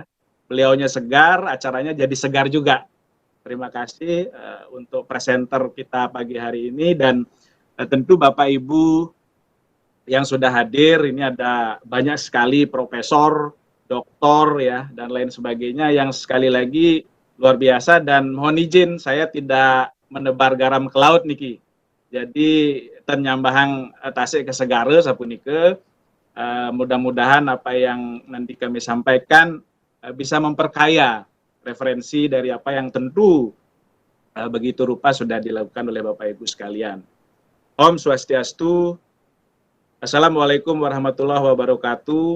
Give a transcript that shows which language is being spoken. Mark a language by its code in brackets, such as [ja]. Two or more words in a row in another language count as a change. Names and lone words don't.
[id] Beliaunya segar, acaranya jadi segar juga. Terima kasih untuk presenter kita pagi hari ini, dan tentu Bapak Ibu yang sudah hadir, ini ada banyak sekali profesor, doktor ya dan lain sebagainya yang sekali lagi luar biasa, dan mohon izin saya tidak menebar garam ke laut niki. [ban] Jadi ternyambahang tasik ke segara sapunike, [id] mudah-mudahan apa yang nanti kami sampaikan bisa memperkaya referensi dari apa yang tentu begitu rupa sudah dilakukan oleh Bapak Ibu sekalian. [ban] Om Swastiastu. [ar] السلام عليكم ورحمة الله وبركاته.